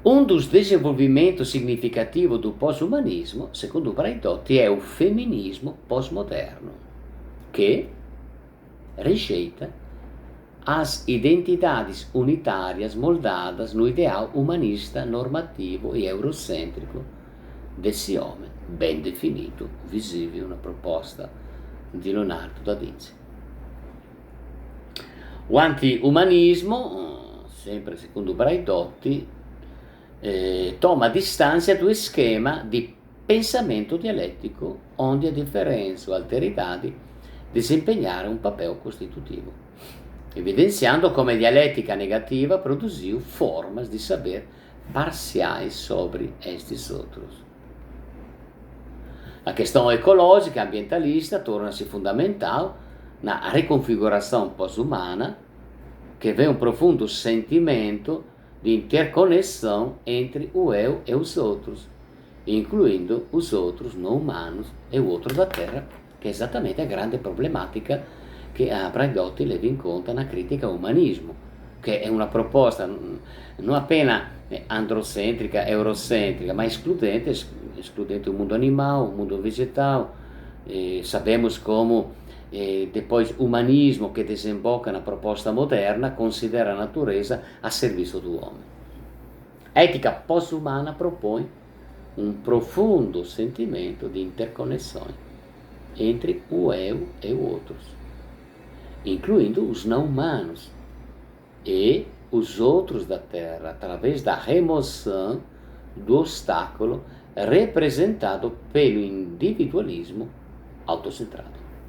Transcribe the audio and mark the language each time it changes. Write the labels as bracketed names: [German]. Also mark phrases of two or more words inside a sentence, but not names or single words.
[Portuguese] Um dos desenvolvimentos significativos do pós-humanismo, secondo Braidotti, é o feminismo pós-moderno, que rejeita as identidades unitárias moldadas no ideal humanista, normativo e eurocêntrico desse homem bem definido, visível na proposta di Leonardo da Vinci. O anti-umanismo, sempre secondo Braidotti, toma distância do esquema di [Italian] pensamento dialettico, [Portuguese] onde a differenza o alteridade desempenhar um papel constitutivo, evidenciando como a dialética negativa produziu formas de saber parciais sobre estes outros. A questão ecológica ambientalista torna-se fundamental na reconfiguração pós-humana, que vê um profundo sentimento de interconexão entre o eu e os outros, incluindo os outros não humanos e o outro da Terra, que é exatamente a grande problematica che Braidotti leva in conto na critica ao umanismo, [Italian] che è una proposta non appena [Portuguese] androcentrica, eurocentrica, ma escludente o mundo animal, o mundo vegetal. Sabemos como depois o humanismo che desemboca na proposta moderna considera a natureza a serviço do homem. A ética pós-humana propõe um profundo sentimento de interconexões entre o eu e os outros, incluindo os não humanos e os outros da Terra, através da remoção do obstáculo representado pelo individualismo autocentrado.